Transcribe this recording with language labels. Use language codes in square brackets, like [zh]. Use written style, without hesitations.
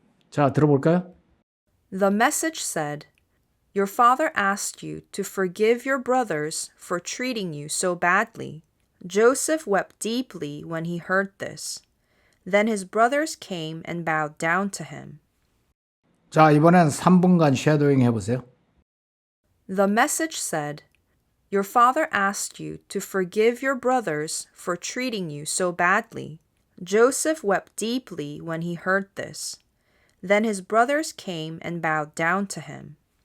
[ko] 자, 들어볼까요? [en] The message said, Your father asked you to forgive your brothers for treating you so badly. Joseph wept deeply when he heard this. Then his brothers came and bowed down to him. [ko] 자, 이번엔 3분간 쉐도잉 해보세요. [en] The message said, Your father asked you to forgive your brothers for treating you so badly. Joseph wept deeply when he heard this. Then his brothers came and bowed down to him.